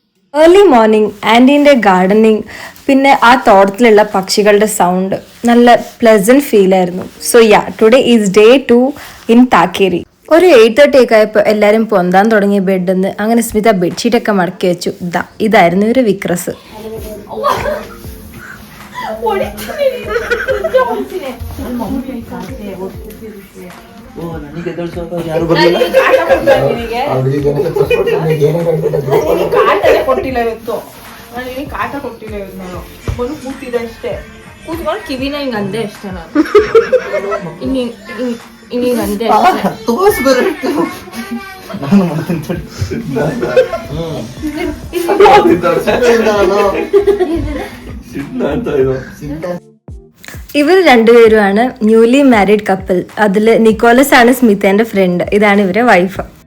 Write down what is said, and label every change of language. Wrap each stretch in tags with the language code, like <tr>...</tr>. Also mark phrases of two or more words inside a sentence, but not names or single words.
<en>early morning</en> <ml>ആൻറ്റീൻ്റെ ഗാർഡനിങ്, പിന്നെ ആ തോട്ടത്തിലുള്ള പക്ഷികളുടെ സൗണ്ട് നല്ല പ്ലസൻറ്റ് ഫീലായിരുന്നു.</ml> <en>So today is day 2 in Thakkeri.</en> <ml>ഒരു 8:30 ഒക്കെ ആയപ്പോൾ എല്ലാവരും പൊന്താൻ തുടങ്ങിയ ബെഡിൽ നിന്ന് അങ്ങനെ സ്മിത ബെഡ്ഷീറ്റൊക്കെ മടക്കി വെച്ചു. ഇതായിരുന്നു ഒരു വിക്രസ്.</ml> <kn>ಕಾಟ ಕೊಟ್ಟಿಲ್ಲ ನಾನು ಬಂದು ಕೂತಿದೆ ಅಷ್ಟೇ ಕೂತ್ಕೊಂಡು ಕಿವಿನ ಹಿಂಗ ಅಂದೆ ಅಷ್ಟೇ ನಾನು ಹಿಂಗ ಅಂದೆ</kn> <ml>ഇവർ രണ്ടുപേരുമാണ്</ml> <en>newly married couple.</en> <ml>അതിൽ നിക്കോളസ് ആണ് സ്മിതേന്റെ ഫ്രണ്ട്. ഇതാണ് ഇവരെ വൈഫ്.</ml>